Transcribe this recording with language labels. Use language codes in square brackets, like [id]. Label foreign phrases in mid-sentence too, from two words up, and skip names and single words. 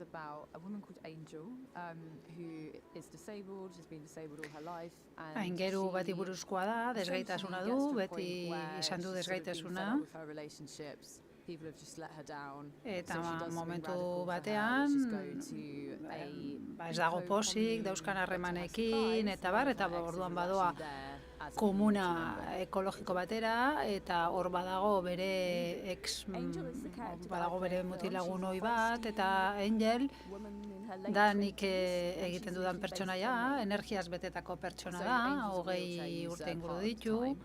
[en] about a woman called Angel, who is disabled, has been disabled all her life. [eu] Aingeru bati buruzkoa da, desgaitasuna du, beti izan du desgaitasuna. Eta momentu batean, ez dago posik, dauzkan harremanekin, eta orduan badoa komuna ekologiko batera, eta hor badago bere bere mutilagun ohi bat, eta Angel da nik egiten dudan pertsonaia, energiaz betetako pertsona da, 20 urte inguru ditu.